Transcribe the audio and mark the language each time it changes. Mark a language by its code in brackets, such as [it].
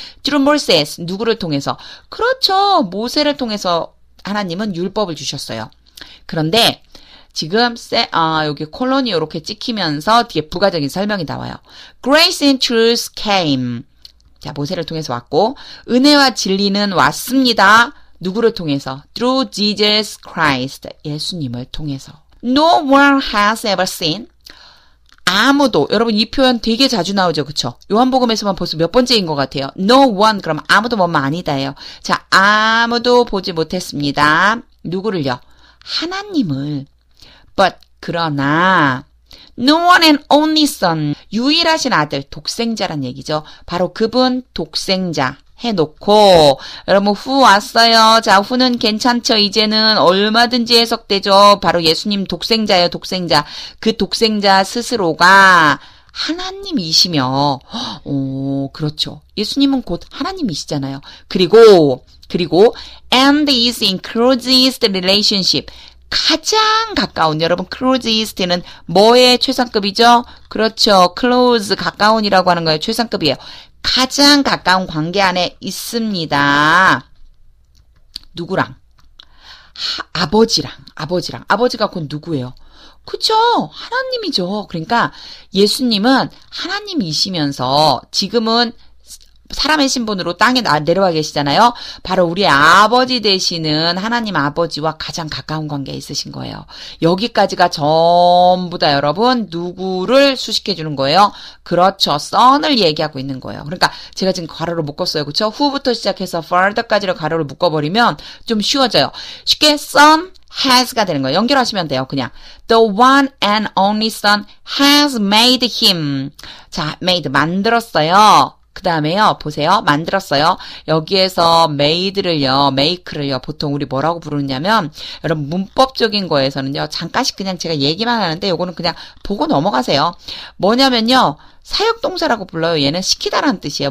[en] through Moses, [ko] 누구를 통해서? 그렇죠. 모세를 통해서 하나님은 율법을 주셨어요. 그런데 지금 여기 콜론이 이렇게 찍히면서 뒤에 부가적인 설명이 나와요. [en] Grace and truth came. [ko] 자, 모세를 통해서 왔고 은혜와 진리는 왔습니다. 누구를 통해서? [en] Through Jesus Christ. [ko] 예수님을 통해서. [en] No one has ever seen. [ko] 아무도. 여러분 이 표현 되게 자주 나오죠. 그쵸? 요한복음에서만 벌써 몇 번째인 것 같아요. [en] No one. [ko] 그럼 아무도 뭐뭐 아니다예요. 자, 아무도 보지 못했습니다. 누구를요? 하나님을. [en] But [ko] 그러나 [en] No one and only son. [ko] 유일하신 아들, 독생자란 얘기죠. 바로 그분 독생자. 해놓고 여러분 후 왔어요. 자, 후는 괜찮죠. 이제는 얼마든지 해석되죠. 바로 예수님 독생자예요. 독생자. 그 독생자 스스로가 하나님이시며 그렇죠. 예수님은 곧 하나님이시잖아요. 그리고 [en] and is in closest relationship. [ko] 가장 가까운, 여러분 closest는 뭐의 최상급이죠? 그렇죠. close, 가까운이라고 하는 거예요. 최상급이에요. 가장 가까운 관계 안에 있습니다. 누구랑? 아버지랑. 아버지가 곧 누구예요? 그쵸? 하나님이죠. 그러니까 예수님은 하나님이시면서 지금은 사람의 신분으로 땅에 내려와 계시잖아요. 바로 우리 아버지 되시는 하나님 아버지와 가장 가까운 관계에 있으신 거예요. 여기까지가 전부 다 여러분 누구를 수식해 주는 거예요? 그렇죠. son을 얘기하고 있는 거예요. 그러니까 제가 지금 가로를 묶었어요. 그렇죠? who부터 시작해서 further까지를 가로를 묶어버리면 좀 쉬워져요. 쉽게 son has가 되는 거예요. 연결하시면 돼요. 그냥 [en] the one and only son has made him. [ko] 자, made 만들었어요. 그 다음에요, 보세요. 만들었어요. 여기에서 make를요, 보통 우리 뭐라고 부르냐면, 여러분, 문법적인 거에서는요, 잠깐씩 그냥 제가 얘기만 하는데, 요거는 그냥 보고 넘어가세요. 뭐냐면요, 사역동사라고 불러요. 얘는 시키다라는 뜻이에요.